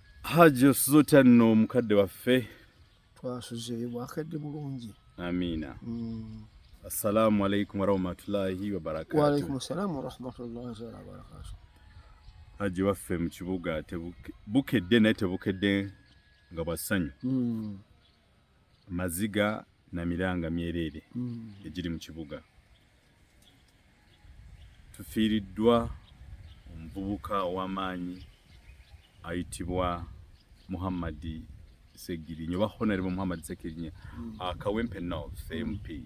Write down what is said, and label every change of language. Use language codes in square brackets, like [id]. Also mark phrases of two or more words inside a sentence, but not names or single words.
[lg] Haji Osuzote nno mukadde waffe. Twasuze bwakadde bulungi. Amiina. [ar] السلام عليكم ورحمة الله وبركاته. وعليكم السلام ورحمة الله وبركاته. [lg] Haji waffe mu kibuga bukedde naye tebukedde nga bwasanyu. Maziga na miranga myerere egiri mu kibuga. Tufiiriddwa omuvubuka ow'amaanyi ayitibwa Muhammad Segirinnya oba Honorable Muhammad Segirinnya Kawempe North MP.